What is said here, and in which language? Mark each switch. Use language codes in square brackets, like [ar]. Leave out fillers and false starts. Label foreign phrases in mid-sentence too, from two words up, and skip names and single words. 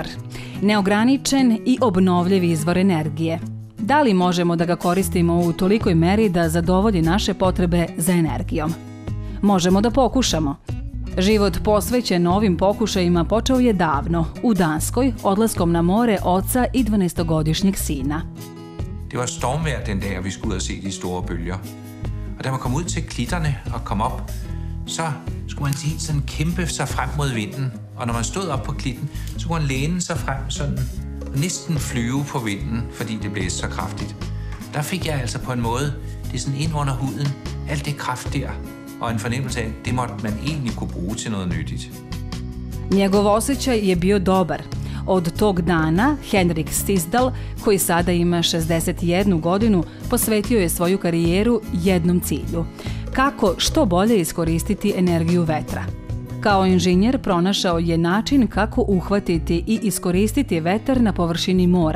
[sr] Neograničen i obnovljiv izvor energije. Da li možemo da ga koristimo u tolikoj meri da zadovolji naše potrebe za energijom? Možemo da pokušamo. Život posvećen ovim pokušajima počeo je davno, u Danskoj, odlaskom na more oca i 12-godišnjeg sina. [da] Det var stormvejr den dag, vi skulle ud og se de store bølger. Og da man kom ud til klitterne og kom op, så skulle man helt sådan kæmpe sig frem mod vinden. Og når man stod op på klitten, så kunne man læne sig frem sådan og næsten flyve på vinden, fordi det blæste så kraftigt. Der fik jeg altså på en måde, det er sådan ind under huden, alt det kraft der, og en fornemmelse af, at det måtte man egentlig kunne bruge til noget nyttigt. [sr] Njegov osjećaj je bio dobar. Od tog dana Henrik Stisdal, koji sada ima 61 godinu, posvetio je svoju karijeru jednom cilju. Kako što bolje iskoristiti energiju vetra. Kao inženjer pronašao je način kako uhvatiti i iskoristiti vetar na površini mora.